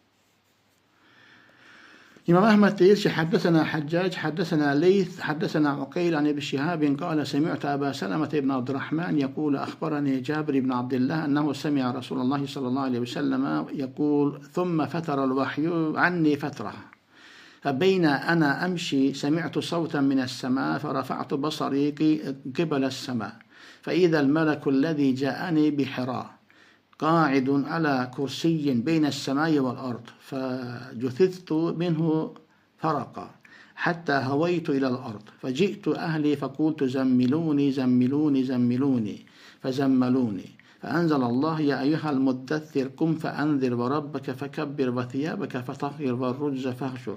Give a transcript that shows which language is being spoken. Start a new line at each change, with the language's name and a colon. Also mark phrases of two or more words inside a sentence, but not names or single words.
Azerbaijani: İmam Əhməd deyir ki,
Arabic: حدثنا حجاج حدثنا ليث حدثنا عقيل عن ابن شهاب قال سمعت أبا سلمة بن عبد الرحمن يقول أخبرني جابر بن عبد الله أنه سمع رسول الله صلى الله عليه وسلم يقول ثم فتر الوحي عني فترة. فبين أنا أمشي سمعت صوتا من السماء فرفعت بصري قبل السماء فإذا الملك الذي جاءني بحراء قاعد على كرسي بين السماء والأرض فجثثت منه فرقا حتى هويت إلى الأرض فجئت أهلي فقلت زملوني زملوني زملوني فزملوني فأنزل الله يا أيها المدثر قم فأنذر وربك فكبر وثيابك فطهر والرجز فاهجر.